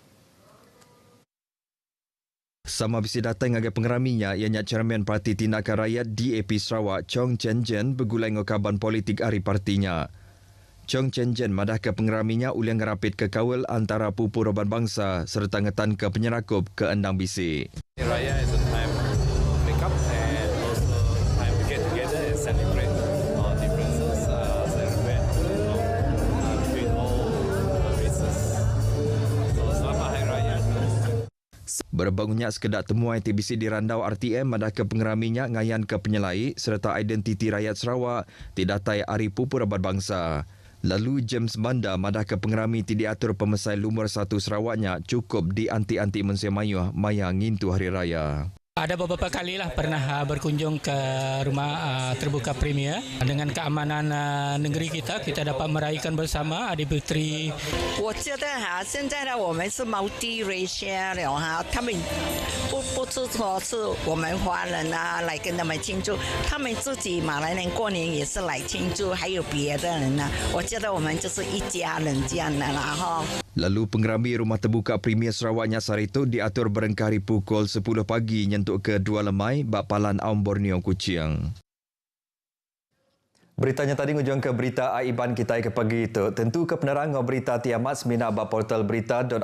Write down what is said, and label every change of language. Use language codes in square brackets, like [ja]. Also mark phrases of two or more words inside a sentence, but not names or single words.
[iba] Sama bisa datang ngagai pengeraminya ianya Chairman Parti Tindakan Rakyat DAP Sarawak Chong Chen Jen bergulai ngokaban politik hari partinya. Chong Chen Jen madah ke pengeraminya uliang ngerapit ke kawal antara pupu roban bangsa serta ngetan ke penyerakup ke endang bisi. [en] Raya is a time up and also time to get together and celebrate our differences, celebrate between all races. [ms] So selamat Hari Raya. [iba] Berbangunnya sekedar temuan TBC di Randau RTM madah ke pengeraminya ngayan ke penyelai serta identiti rakyat Sarawak didatai Hari Pupu Rabat Bangsa. Lalu James Banda madah ke pengerami ti diatur pemesai lumur 1 Sarawaknya cukup di anti-anti mensemayuh maya ngintu Hari Raya. [ms] Ada beberapa kalilah pernah berkunjung ke rumah terbuka Premier dengan keamanan negeri kita dapat meraihkan bersama Aidilfitri. [zh] 我觉得现在呢我们是 multi-racial 了他们不是说是我们华人来跟他们庆祝，他们自己马来人过年也是来庆祝，还有别的人我觉得我们就是一家人这样的啦哈。 [iba] Lalu pengerami rumah terbuka Premier Sarawaknya Sarito diatur berengkari pukul 10 pagi nyentuk ke 2 lemai bak Palan Aum Borneo Kuching. Beritanya tadi ngujung ke berita aiban kita ke pagi itu. Tentu ke penerang berita tiamat semina ba portal berita.rtm.gov.my.